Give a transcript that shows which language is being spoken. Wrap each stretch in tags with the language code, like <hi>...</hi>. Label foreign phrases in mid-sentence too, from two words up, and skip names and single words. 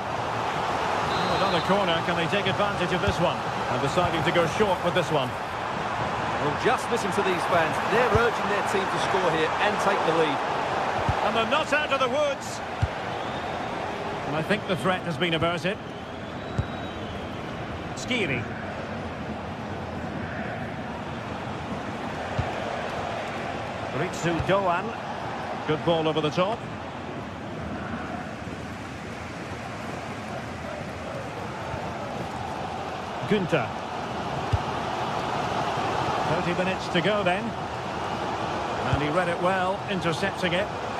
<en>Oh, another corner, can they take advantage of this one? And deciding to go short with this one. Well, just listen to these fans. They're urging their team to score here and take the lead. And they're not out of the woods. And I think the threat has been averted. Skiri. Ritsu Doan. Good ball over the top. Gunter. 30 minutes to go then. And he read it well, intercepting it.</en>